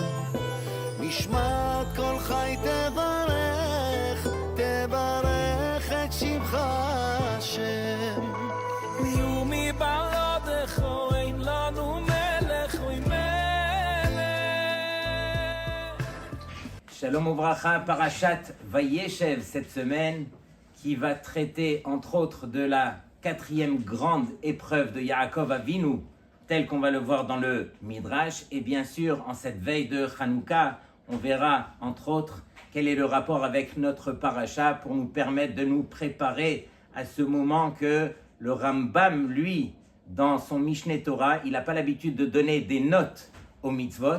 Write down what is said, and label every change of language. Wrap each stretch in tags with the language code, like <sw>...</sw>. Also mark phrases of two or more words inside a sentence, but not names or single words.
<he>נשמת כל חי תברך, תברך את שמך השם. ומי בעדך אין לנו מלך ומלך. שלום וברכה,</he> <fr>Parashat Vayeshev cette semaine, qui va traiter entre autres de la quatrième grande épreuve de Yaakov Avinu, telle qu'on va le voir dans le Midrash. Et bien sûr, en cette veille de Hanouka, on verra entre autres quel est le rapport avec notre Parasha pour nous permettre de nous préparer à ce moment que le Rambam, lui, dans son Mishneh Torah, il n'a pas l'habitude de donner des notes aux mitzvot.</fr>